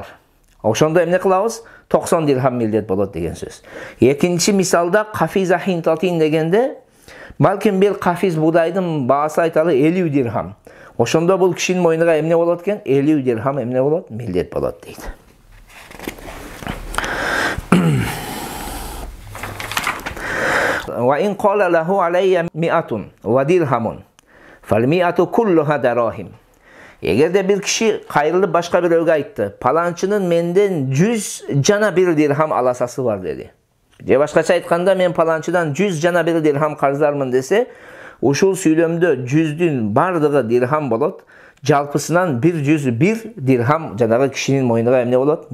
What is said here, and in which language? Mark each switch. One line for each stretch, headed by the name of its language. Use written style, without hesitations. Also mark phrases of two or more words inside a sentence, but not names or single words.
Kyrgyz: Ошондо эмне кылабыз? 90 дирхам милдет болот деген сөз. Экинчи мисалда
Arabic: قفيز حنطتين
Kyrgyz: дегенде балким бир кафиз будайдын баасы айталы 50 дирхам. Ошондо бул кишинин мойнуга эмне болот экен? 50 дирхам эмне болот? Милдет болот дейт.
Arabic: وإن قال له علي 100 ودرهم فال 100 كلها دراهم.
Kyrgyz: Эгерде бир киши кайрылып башка бирөөгө айтты, паланчынын менден 100 жана 1 дирхам аласасы бар деди. Же башкача айтканда мен паланчыдан 100 жана 1 дирхам карыздармын десе, ушул сүйлөмдө 100дүн бардыгы дирхам болот, жалпысынан 101 дирхам жанагы кишинин мойнуга эмне болот?